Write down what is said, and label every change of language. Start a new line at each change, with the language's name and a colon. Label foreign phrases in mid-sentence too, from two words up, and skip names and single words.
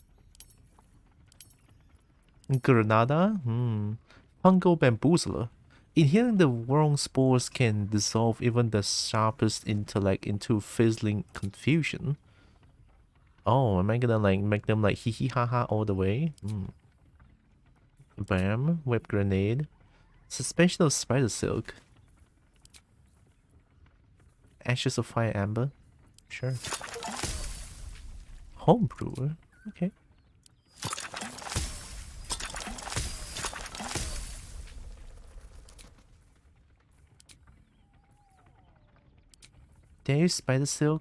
English: Granada? Fungal bamboozler. Inhaling the wrong spores can dissolve even the sharpest intellect into fizzling confusion. Oh, am I gonna like make them like hee hee ha ha all the way? Bam, whip grenade. Suspension of spider silk. Ashes of fire amber. Sure. Homebrewer? Okay. There's spider silk.